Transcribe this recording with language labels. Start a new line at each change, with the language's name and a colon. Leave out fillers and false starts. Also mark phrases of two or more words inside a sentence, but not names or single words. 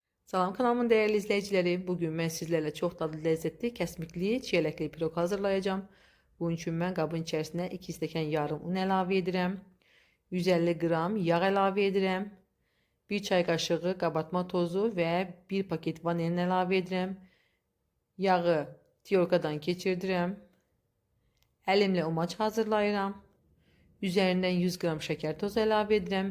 Turkish: Salam kanalımın değerli izleyicileri. Bugün ben sizlerle çok dadlı lezzetli
Azerbaijani: kesmikli çiyələkli pirog
Turkish: hazırlayacağım. Bunun için ben
Azerbaijani: qabın içerisine 2 stəkan yarım un əlavə edirəm. 150 qram yağ əlavə edirəm. 1 çay qaşığı qabartma tozu və 1 paket vanilin əlavə edirəm. Yağı tiyorkadan keçirdirəm. Əlimlə umaç hazırlayıram. Üzərindən 100 qram şəkər tozu əlavə edirəm.